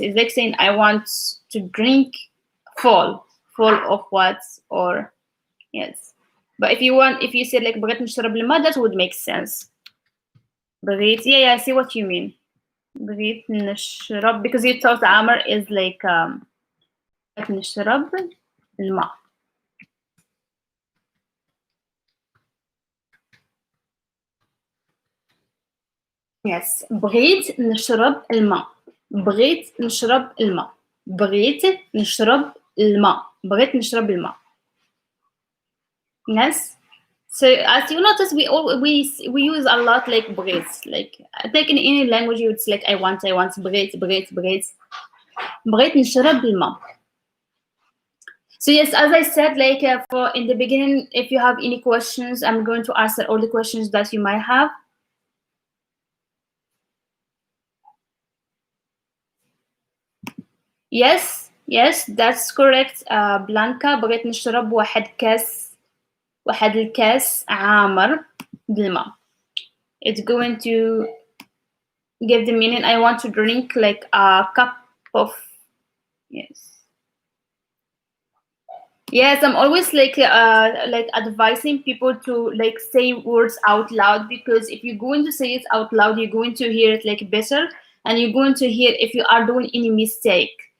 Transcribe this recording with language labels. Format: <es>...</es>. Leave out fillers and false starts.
<en>It's like saying I want to drink full of what or yes. But if you said like</en> <ar>بغيت نشرب الماء,</ar> <en>that would make sense. بغيت, yeah, I see what you mean.</en> <ar>بغيت نشرب,</ar> <en>because you thought Omar is like</en> <ar>بغيت نشرب الماء. Yes. بغيت نشرب الماء. بغيت نشرب الماء. بغيت نشرب الماء. بغيت نشرب الماء. Yes.</ar> <en>So as you notice, we use a lot like بغيت. Like in any language, it's like I want.</en> <ar>بغيت بغيت نشرب الماء.</ar> <en>So yes, as I said, like for in the beginning, if you have any questions, I'm going to answer all the questions that you might have. Yes, that's correct.</en> <ar>Blanca, بغيت نشرب واحد الكاس عامر بالماء.</ar> <en>It's going to give the meaning I want to drink like a cup of, yes. Yes, I'm always like advising people to like say words out loud, because if you're going to say it out loud, you're going to hear it like better, and you're going to hear if you are doing any mistake.</en>